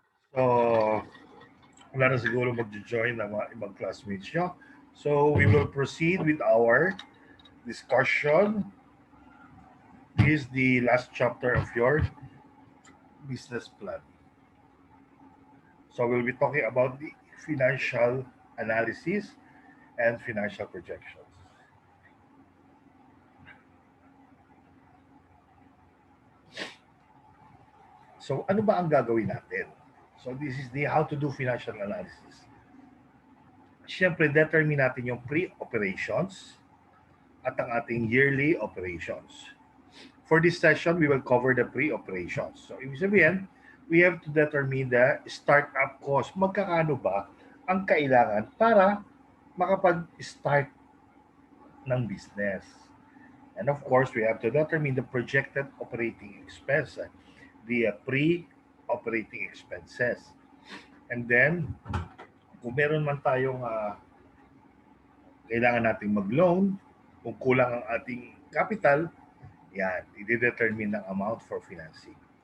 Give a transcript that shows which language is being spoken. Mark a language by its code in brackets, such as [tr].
[tl] So, wala na siguro mag-join ng mga ibang classmates nyo. [en] So, we will proceed with our discussion. This is the last chapter of your business plan. So, we'll be talking about the financial analysis and financial projections. [tl] So, ano ba ang gagawin natin? [en] So, this is the how to do financial analysis. [tl] Siyempre, determine natin yung pre-operations at ang ating yearly operations. [en] For this session, we will cover the pre-operations. So, [tl] ibig sabihin, [en] we have to determine the startup cost. [tl] Magkakano ba ang kailangan para makapag-start ng business? [en] And of course, we have to determine the projected operating expense, the pre-operating expenses. And then, [tl] kung meron man tayong kailangan nating mag-loan, kung kulang ang ating capital, yan, i-determine ng [en] amount for financing.